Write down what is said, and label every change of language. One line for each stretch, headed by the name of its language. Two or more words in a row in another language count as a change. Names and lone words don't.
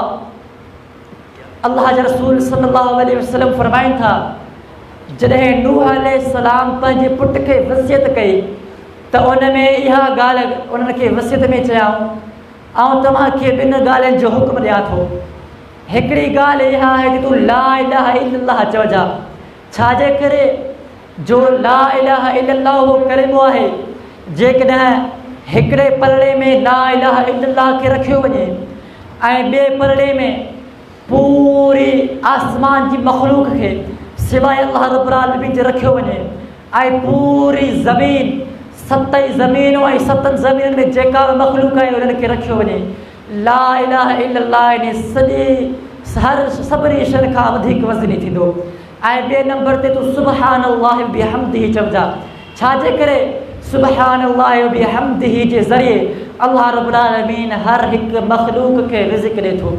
Sindhi: अल्लाह जा रसूल
Arabic: صلى الله عليه وسلم
Sindhi: फरमाइनि था, जॾहिं नूह अलैहिस्सलाम पंहिंजे पुट खे वसियत कई त उन में इहा ॻाल्हि उन्हनि खे वसियत में चयाऊं, ऐं तव्हांखे 2 ॻाल्हियुनि जो हुकुम ॾियां थो। हिकिड़ी ॻाल्हि इहा आहे कि तूं
Arabic: لا إله إلا الله
Sindhi: चइजां। छाजे करे? जो
Arabic: لا إله إلا الله
Sindhi: उहो कलिमो आहे, जेकॾहिं हिकिड़े पलड़े में
Arabic: لا إله إلا الله
Sindhi: खे रखियो वञे ऐं ॿिए पलड़े में पूरी आसमान जी मख़लूक़ खे सिवाइ
Arabic: الله رب العالمين
Sindhi: जे रखियो वञे, ऐं पूरी ज़मीन 7 ज़मीनूं ऐं 7 ज़मीननि में जेका बि मख़लूक़ आहे उन्हनि खे रखियो वञे,
Arabic: لا إله إلا الله
Sindhi: इन सभिनी शयुनि खां वधीक वज़नी थींदो। ऐं ॿिए नंबर ते तूं
Arabic: سبحان الله بحمده
Sindhi: चइजां। छाजे करे?
Arabic: سبحان الله بحمده
Sindhi: जे ज़रिए
Arabic: الله رب العالمين
Sindhi: हर हिकु मख़लूक़ खे रिज़्क़ ॾिए थो।